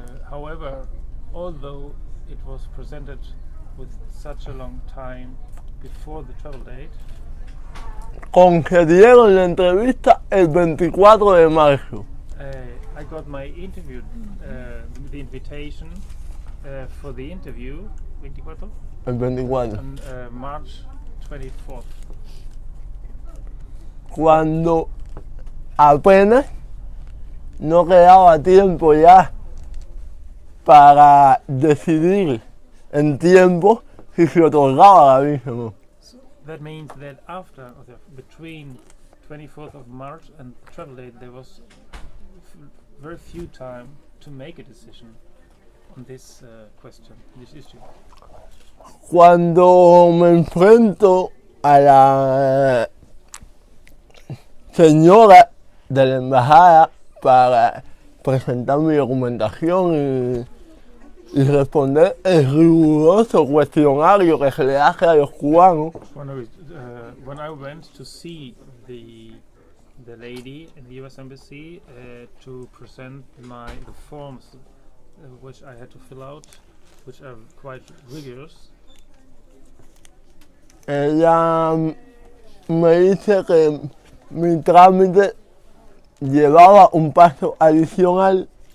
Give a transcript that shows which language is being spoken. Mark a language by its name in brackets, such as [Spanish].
[English] however, although it was presented with such a long time before the travel date, [Spanish] concedieron la entrevista el 24 de marzo. [English] I got my interview, the invitation for the interview, 24? [Spanish] El 24. [English] On March 24th. [Spanish] Cuando apenas no quedaba tiempo ya para decidir en tiempo si se otorgaba la visa o no. [English] So that means that between 24th of March and the travel date, there was very few time to make a decision on this question, this issue. [Spanish] Cuando me enfrento a la señora de la embajada para presentar mi documentación y responder el riguroso cuestionario que se le hace a los cubanos. [English] When I went to see the lady in the U.S. Embassy to present the forms which I had to fill out, which are quite rigorous. [Spanish] Ella me dice que mi trámite llevaba un paso adicional.